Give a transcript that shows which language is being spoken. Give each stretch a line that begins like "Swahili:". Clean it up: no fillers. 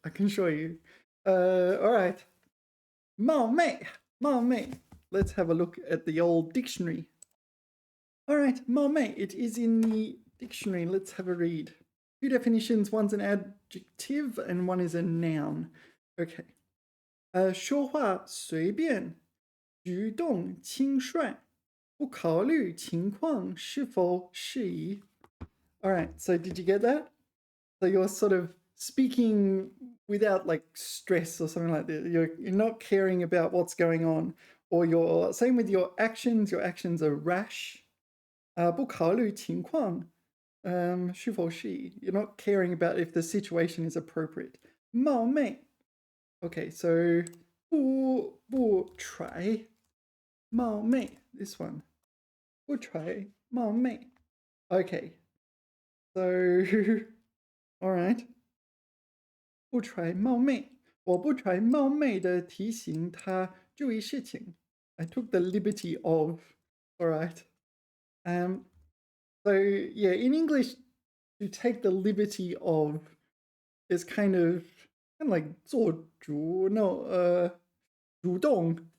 English: I can show you. Alright. Mao Mei. Mao Mei. Let's have a look at the old dictionary. Alright, Mao Mei. It is in the dictionary. Let's have a read. Two definitions. One's an adjective and one is a noun. Okay.
Chinese: 说话随便，举动轻率，不考虑情况是否适宜.
English: Alright, so did you get that? So you're sort of speaking without like stress or something like that. You're not caring about what's going on. Or you're same with your actions are rash.
Chinese: 不考虑情况是否适宜.
English: You're not caring about if the situation is appropriate.
Chinese: 冒昧.
English: Okay, so
Chinese: 不try 冒昧.
English: This one.
Chinese: 不try 冒昧.
English: Okay. So all right.
Chinese: 不 try 冒昧. 我不
English: try
Chinese: 冒昧的提醒他注意事情.
English: I took the liberty of. All right. So yeah, in English, to take the liberty of is kind of like 做主, no, 主动.